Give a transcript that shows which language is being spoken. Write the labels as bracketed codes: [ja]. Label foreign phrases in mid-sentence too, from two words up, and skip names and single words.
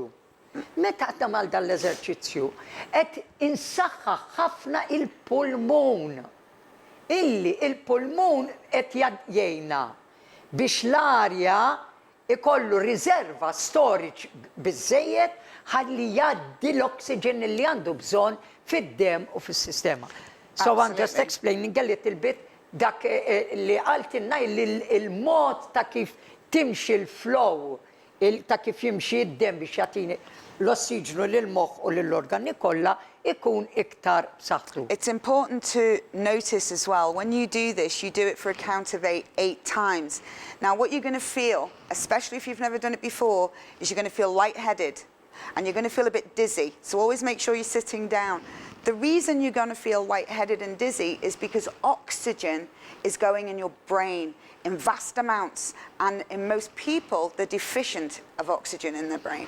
[mt] Meta qed nagħmel dan l-eżerċizzju qed insaħħaħ ħafna il-pulmun. Illi il-pulmun qed jgħinna biex l-arja ikollu riserva storage biżżejjed ħalli jgħaddi l-oxygen li għandu bżonn fid-dem u fis-sistema. [en] So I'm just explaining a little bit [mt] dak li għaltinna il-mod ta' kif timxi l-flow, ta' kif jimxi id-dem biex jagħtini l-ossiġnu lill-moħħ u lill-organi kollha ikun iktar b'saħħtu. [en] It's important to notice as well, when you do this, you do it for a count of 8 times. Now, what you're going to feel, especially if you've never done it before, is you're going to feel lightheaded and you're going to feel a bit dizzy. So always make sure you're sitting down. The reason you're going to feel lightheaded and dizzy is because oxygen is going in your brain in vast amounts, and in most people, they're deficient of oxygen in their brain.